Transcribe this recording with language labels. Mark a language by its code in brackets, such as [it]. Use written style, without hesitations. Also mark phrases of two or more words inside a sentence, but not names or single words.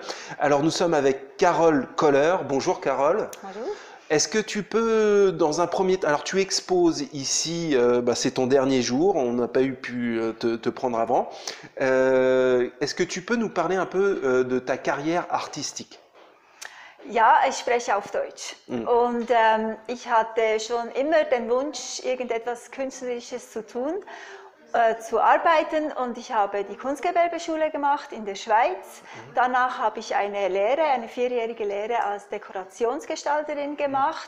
[fr] Alors nous sommes avec Carole Koller. Bonjour Carole. Bonjour. Est-ce que tu peux, dans un premier temps, alors tu exposes ici, c'est ton dernier jour, on n'a pas pu te prendre avant. Est-ce que tu peux nous parler un peu de ta carrière artistique? [de] Ja, ich spreche auf Deutsch. Und ich hatte schon immer den Wunsch, irgendetwas Künstlerisches zu tun, zu arbeiten. Und ich habe die Kunstgewerbeschule gemacht in der Schweiz. Danach habe ich eine Lehre, eine 4-jährige Lehre als Dekorationsgestalterin gemacht.